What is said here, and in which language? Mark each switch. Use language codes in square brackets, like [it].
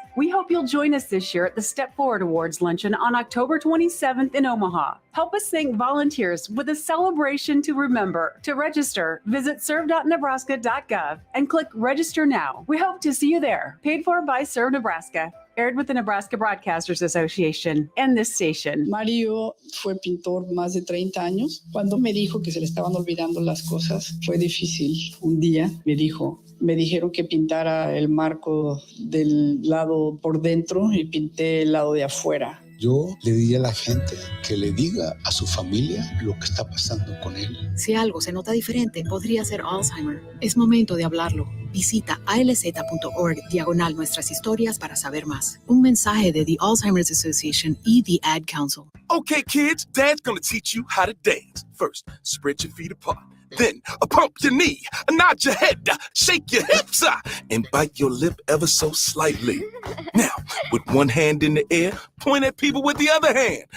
[en] We hope you'll join us this year at the Step Forward Awards luncheon on October 27th in Omaha. Help us thank volunteers with a celebration to remember. To register, visit serve.nebraska.gov and click Register Now. We hope to see you there. Paid for by Serve Nebraska. Aired with the Nebraska Broadcasters Association and this station. [es] Mario fue pintor más de 30 años. Cuando me dijo que se le estaban olvidando las cosas, fue difícil. Un día me dijeron que pintara el marco del lado por dentro y pinté el lado de afuera. Yo le diría a la gente que le diga a su familia lo que está pasando con él. Si algo se nota diferente, podría ser Alzheimer. Es momento de hablarlo. Visita alz.org/nuestras historias para saber más. Un mensaje de The Alzheimer's Association y The Ad Council. [en] Okay, kids, Dad's gonna teach you how to dance. First, spread your feet apart. Then, pump your knee, nod your head, shake your hips, and bite your lip ever so slightly. Now, with one hand in the air, point at people with the other hand.